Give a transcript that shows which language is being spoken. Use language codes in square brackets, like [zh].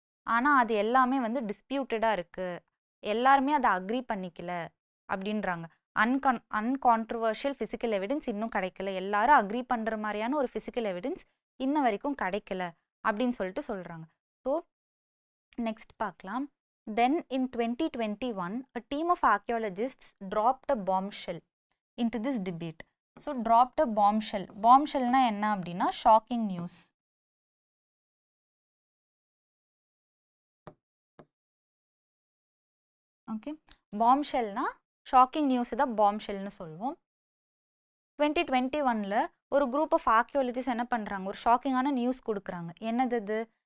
[ta] ஆனால் அது எல்லாமே வந்து டிஸ்பியூட்டடாக இருக்குது, எல்லாருமே அதை அக்ரி பண்ணிக்கல அப்படின்றாங்க. அன்கான்ட்ரவர்ஷியல் ஃபிசிக்கல் எவிடன்ஸ் இன்னும் கிடைக்கல, எல்லாரும் அக்ரி பண்ணுற மாதிரியான ஒரு ஃபிசிக்கல் எவிடன்ஸ் இன்ன வரைக்கும் கிடைக்கல அப்படின்னு சொல்லிட்டு சொல்கிறாங்க. ஸோ நெக்ஸ்ட் பார்க்கலாம். [en] Then in 2021, a team of archaeologists dropped a bombshell. into this debate. So dropped a bombshell. [ta] Bombshellனா என்ன அப்படின்னா shocking news. Okay, பாம்ஷெல்னா shocking news தான் பாம்ஷெல்னு சொல்லுவோம். 2021 ஒரு குரூப் ஆஃப் ஆர்கியாலஜிஸ்ட் என்ன பண்ணுறாங்க, ஒரு ஷாக்கிங்கான நியூஸ் கொடுக்குறாங்க. என்னது இது?